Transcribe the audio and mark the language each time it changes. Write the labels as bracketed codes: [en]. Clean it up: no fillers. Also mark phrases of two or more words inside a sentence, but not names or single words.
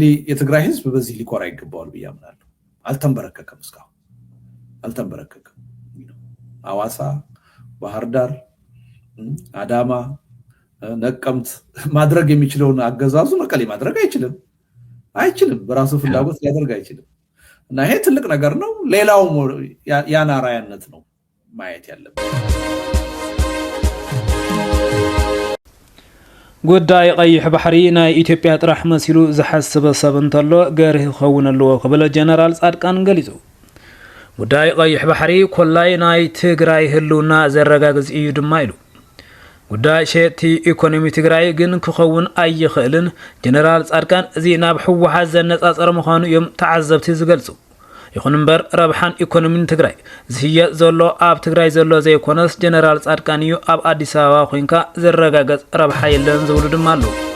[am] የትግራይ ህዝብ በዚህ ሊኮራ ይገባዋል ብዬ አምናለሁ። አልተንበረከከም፣ እስካሁን አልተንበረከከም። አዋሳ፣ ባህር ዳር፣ አዳማ፣ ነቀምት ማድረግ የሚችለውን አገዛዙ መቀሌ ማድረግ አይችልም። በራሱ ፍላጎት ሊያደርግ አይችልም። እና ይሄ ትልቅ ነገር ነው። ሌላው ያን አርአያነት ነው ማየት ያለበት። [ti] ጉዳይ ቀይሕ ባሕሪ ናይ ኢትዮጵያ ጥራሕ መሲሉ ዝሓስበ ሰብ እንተሎ ገርህ ይኸውን ኣለዎ ክብል ጀነራል ጻድቃን ገሊጹ። ጉዳይ ቀይሕ ባሕሪ ኮላይ ናይ ትግራይ ህልውና ዘረጋግጽ እዩ ድማ ኢሉ። ጉዳይ ሸቲ ኢኮኖሚ ትግራይ ግን ክኸውን ኣይኽእልን ጀነራል ጻድቃን እዚ ናብ ሕወሓት ዘነጻጸረ ምዃኑ እዮም ተዓዘብቲ ዝገልጹ። ይኹን እምበር ረብሓን ኢኮኖሚን ትግራይ ዝህየጥ ዘሎ ኣብ ትግራይ ዘሎ ዘይኮነስ ጀነራል ጻድቃን እዩ ኣብ ኣዲስ ኣበባ ኮይንካ ዝረጋገጽ ረብሓ የለን ዝብሉ ድማ ኣለዉ።